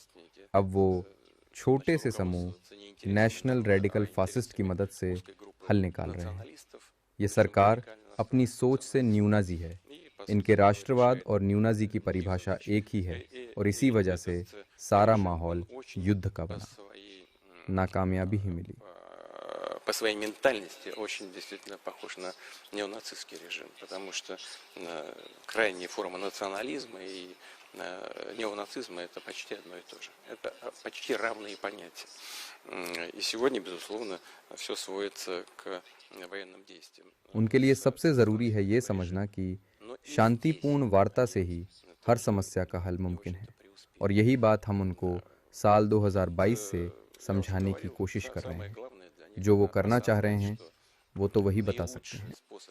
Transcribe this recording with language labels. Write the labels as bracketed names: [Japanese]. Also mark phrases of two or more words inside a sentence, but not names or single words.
[Hindi] अब वो छोटे से समूह नेशनल रेडिकल फासिस्ट की मदद से हल निकाल रहे हैं। ये सरकार अपनी सोच से न्यूनाजी है। इनके राष्ट्रवाद और न्यूनाजी की परिभाषा एक ही है और इसी वजह से सारा माहौल युद्ध का बना। नाकामयाबी ही मिली। [Russian] По своей ментальности очень действительно похож на неонацистский режим, потому что крайняя форма национализма и неонацизма это почти одно и то же. Это почти равные понятия. И сегодня, безусловно, все сводится к военным действиям. [Hindi] उनके लिए सबसे ज़रूरी है ये समझना कि शांतिपूर्ण वार्ता से ही हर समस्या का हल मुमकिन है, और यही बात हम उनको साल 2022 से समझाने की कोशिश कर रहे हैं। जो वो करना चाह रहे हैं वो तो वही बता सकते हैं।